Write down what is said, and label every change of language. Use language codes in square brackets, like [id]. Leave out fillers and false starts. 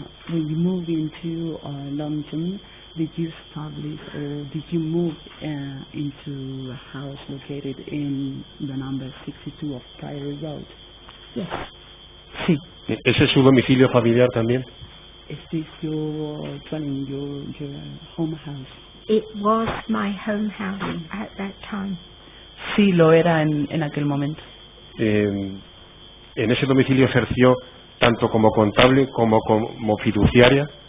[en] when you moved into London, did you establish or did you move into a house located in the number 62 of Priory Road? Yes. [es] Sí. ¿Ese es su domicilio familiar también? [en] Is this your dwelling, your home house? It was my home house at that time. [es] Sí, lo era en aquel momento. ¿En ese domicilio ejerció tanto como contable como fiduciaria?